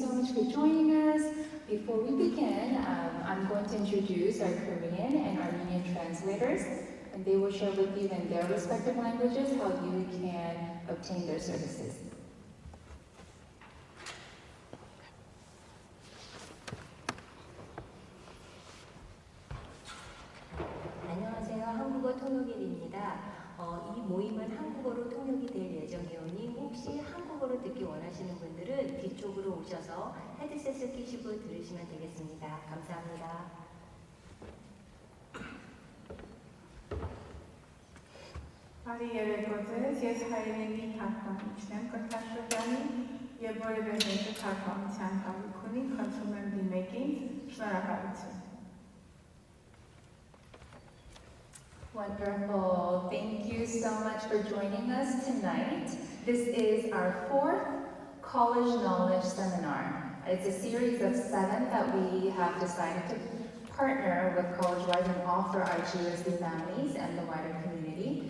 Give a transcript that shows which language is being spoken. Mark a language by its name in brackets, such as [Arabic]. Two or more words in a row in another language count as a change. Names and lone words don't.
[English] for joining us. Before we begin, I'm going to introduce our Korean and Armenian translators, and they will share with you in their respective languages how you can obtain their services. [Korean] 안녕하세요. 한국어 통역일입니다. 이 모임은 한국어로 통역이 될 예정이오니 혹시 한국어로 듣기 원하시는 분들은 뒤쪽으로 오셔서 헤드셋을 끼시고 들으시면 되겠습니다. 감사합니다. [Armenian] Բարի երեկո ձեզ, ես հայերենի թարգմանիչն եմ կրթաշրջանի եւ որևէ մեկը թարգմանության կարիք ունի, խնդրում եմ դիմեք ինձ, շնորհակալություն։ [English] Wonderful. Thank you so much for joining us tonight. This is our 4th College Knowledge Seminar. It's a series of 7 that we have decided to partner with CollegeWise and offer our GUSD families and the wider community.